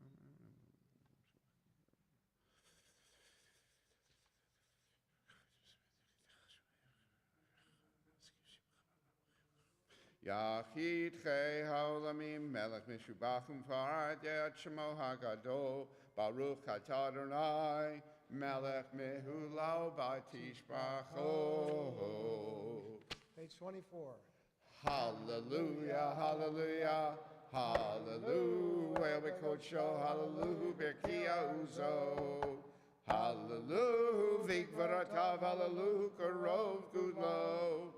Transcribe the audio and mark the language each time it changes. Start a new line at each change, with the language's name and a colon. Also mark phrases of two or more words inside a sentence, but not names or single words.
Hebrew: יחיד חי העולמים מלך משובח ומפאר עד שמו הגדול. ברוך אתה אדני מלך מהלל בתשבחות.
English: Page 24.
Hebrew: הללויה, הללויה, הללויה, בקדשו, הללויה, ברקיע עזו. הללויה, בגבורתיו, הללויה, כרב גדלו.